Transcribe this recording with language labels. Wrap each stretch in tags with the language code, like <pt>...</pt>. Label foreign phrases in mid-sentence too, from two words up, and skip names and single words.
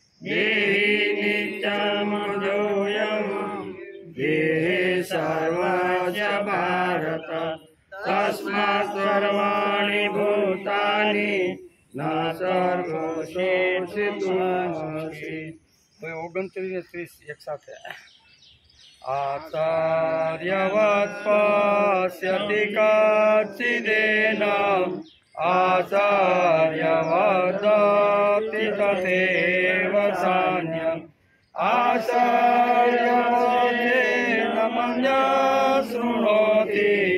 <sa>देहे सर्वस्य भारत तस्मात् सर्वाणि भूतानि न शोषितुमर्हसि</sa> <gu>29 ને 30 એક સાથે</gu> <sa>आचार्यवत् पश्यति कच्चिदेन आचार्यवदति तथैव चान्यम् आचार्यवदेन मन्यः शृणोति</sa>